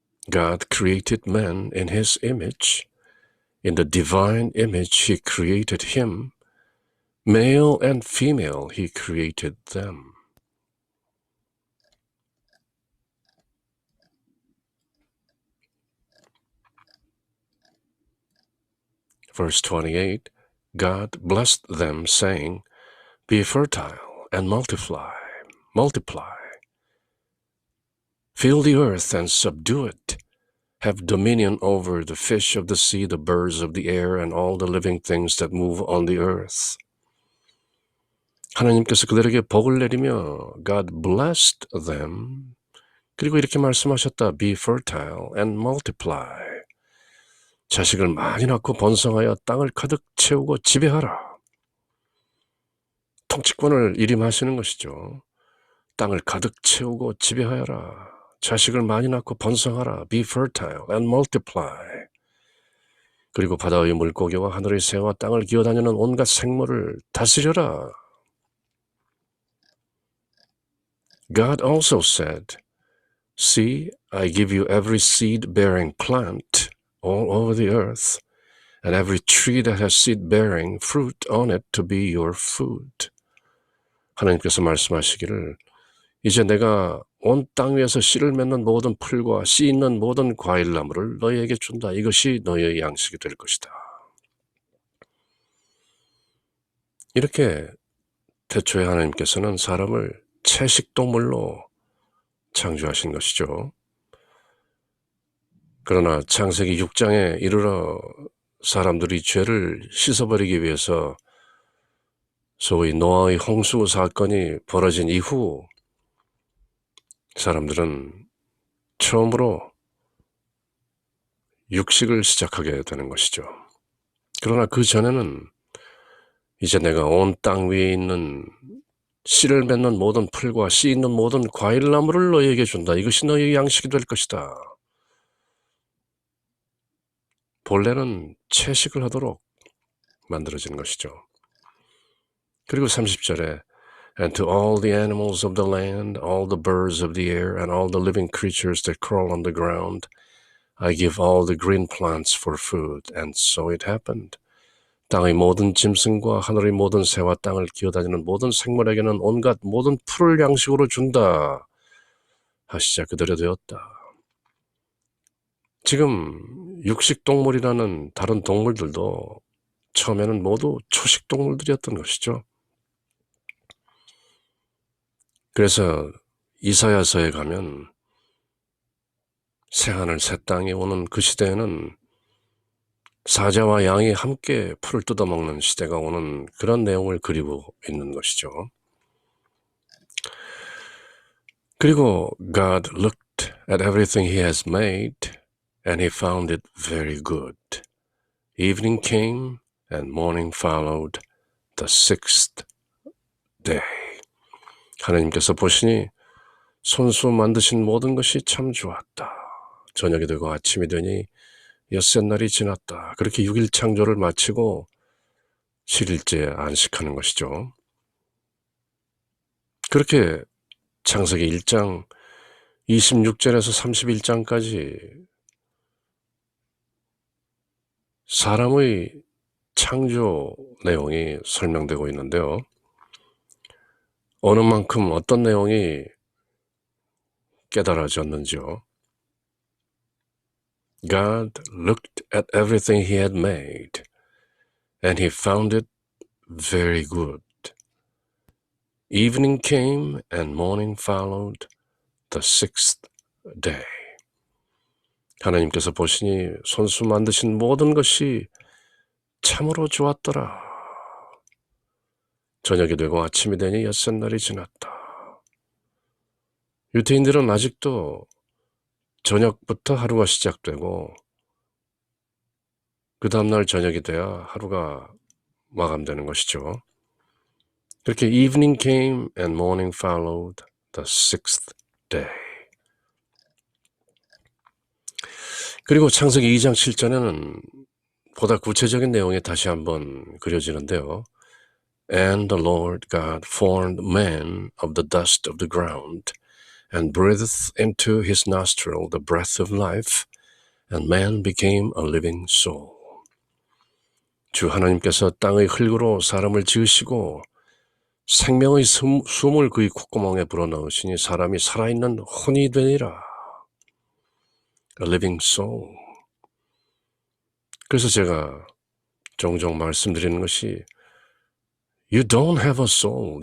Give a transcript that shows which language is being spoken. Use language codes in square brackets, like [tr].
[en] God created man in his image. In the divine image he created him. Male and female he created them. Verse 28, God blessed them, saying, Be fertile and multiply. Fill the earth and subdue it. Have dominion over the fish of the sea, the birds of the air, and all the living things that move on the earth. [ko] 하나님께서 그들에게 복을 내리며 [en] God blessed them. [ko] 그리고 이렇게 말씀하셨다. [en] Be fertile and multiply. [ko] 자식을 많이 낳고 번성하여 땅을 가득 채우고 지배하라. 통치권을 일임하시는 것이죠. 땅을 가득 채우고 지배하여라. 자식을 많이 낳고 번성하라. [en] Be fertile and multiply. [ko] 그리고 바다의 물고기와 하늘의 새와 땅을 기어다니는 온갖 생물을 다스려라. [en] God also said, See, I give you every seed-bearing plant all over the earth, and every tree that has seed-bearing fruit on it to be your food. [ko] 하나님께서 말씀하시기를 이제 내가 온 땅 위에서 씨를 맺는 모든 풀과 씨 있는 모든 과일나무를 너희에게 준다. 이것이 너희의 양식이 될 것이다. 이렇게 태초에 하나님께서는 사람을 채식동물로 창조하신 것이죠. 그러나 창세기 6장에 이르러 사람들이 죄를 씻어버리기 위해서 소위 노아의 홍수 사건이 벌어진 이후 사람들은 처음으로 육식을 시작하게 되는 것이죠. 그러나 그 전에는 이제 내가 온 땅 위에 있는 씨를 맺는 모든 풀과 씨 있는 모든 과일나무를 너희에게 준다. 이것이 너희의 양식이 될 것이다. 본래는 채식을 하도록 만들어진 것이죠. 그리고 30절에 [en] And to all the animals of the land, all the birds of the air, and all the living creatures that crawl on the ground, I give all the green plants for food. And so it happened. [ko] 땅의 모든 짐승과 하늘의 모든 새와 땅을 기어다니는 모든 생물에게는 온갖 모든 풀을 양식으로 준다. 하시자 그대로 되었다. 지금 육식동물이라는 다른 동물들도 처음에는 모두 초식동물들이었던 것이죠. 그래서 이사야서에 가면 새하늘 새 땅에 오는 그 시대에는 사자와 양이 함께 풀을 뜯어먹는 시대가 오는 그런 내용을 그리고 있는 것이죠. 그리고 [en] God looked at everything he has made and he found it very good. Evening came and morning followed the sixth day. [ko] 하나님께서 보시니 손수 만드신 모든 것이 참 좋았다. 저녁이 되고 아침이 되니 엿새 날이 지났다. 그렇게 6일 창조를 마치고 7일째 안식하는 것이죠. 그렇게 창세기 1장 26절에서 31장까지 사람의 창조 내용이 설명되고 있는데요. 어느 만큼 어떤 내용이 깨달아졌는지요. [en] God looked at everything he had made and he found it very good. Evening came and morning followed the sixth day. [ko] 하나님께서 보시니 손수 만드신 모든 것이 참으로 좋았더라. 저녁이 되고 아침이 되니 엿새 날이 지났다. 유대인들은 아직도 저녁부터 하루가 시작되고 그 다음날 저녁이 돼야 하루가 마감되는 것이죠. 그렇게 [en] evening came and morning followed the sixth day. [ko] 그리고 창세기 2장 7절에는 보다 구체적인 내용이 다시 한번 그려지는데요. [en] And the Lord God formed man of the dust of the ground and breathed into his nostril the breath of life, and man became a living soul. [ko] 주 하나님께서 땅의 흙으로 사람을 지으시고 생명의 숨을 그의 콧구멍에 불어넣으시니 사람이 살아있는 혼이 되니라. [en] A living soul. [ko] 그래서 제가 종종 말씀드리는 것이 [en] You don't have a soul.